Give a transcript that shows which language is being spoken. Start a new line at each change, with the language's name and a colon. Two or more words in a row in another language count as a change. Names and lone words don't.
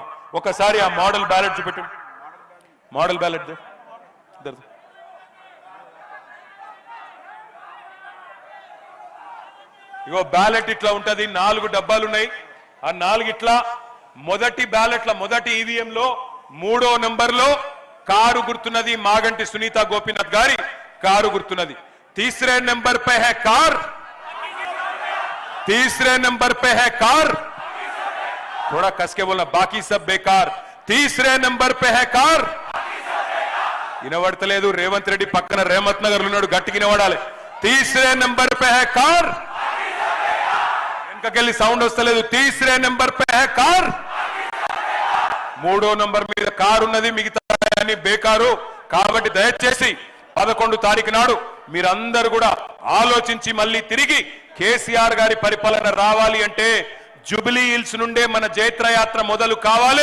Telugu: ఒకసారి ఆ మోడల్ బ్యాలెట్ చూపెట్టు. మోడల్ బ్యాలెట్ ఇగో బ్యాలెట్ ఇట్లా ఉంటది. 4 డబ్బాలు ఉన్నాయి. ఆ 4 ఇట్లా మొదటి బ్యాలెట్ల మొదటి ఈవీఎం లో 3వ నెంబర్ లో కారు గుర్తున్నది, మాగంటి సునీత గోపీనాథ్ గారి కారు గుర్తున్నది.
Hindi: तीसरे नंबर पे है कार, तीसरे नंबर पे है कार, थोड़ा कस के बोलना, बाकी सब बेकार. तीसरे नंबर पे है कार.
Telugu: వినబడతలేదు. రేవంత్ రెడ్డి పక్కన రేమత్ నగర్ ఉన్నాడు, గట్టిగా వినబడాలి.
Hindi: तीसरे नंबर पे है कार.
Telugu: వెనకకెళ్ళి సౌండ్ వస్తలేదు.
Hindi: तीसरे नंबर पे है कार.
Telugu: 3వ నంబర్ మీద కారు ఉన్నది, మిగతా అన్ని బేకారు. కాబట్టి దయచేసి 11 తారీఖు నాడు మీరందరూ కూడా ఆలోచించి మళ్ళీ తిరిగి కేసీఆర్ గారి పరిపాలన రావాలి అంటే జూబ్లీ హిల్స్ నుండే మన జైత్రయాత్ర మొదలు కావాలి.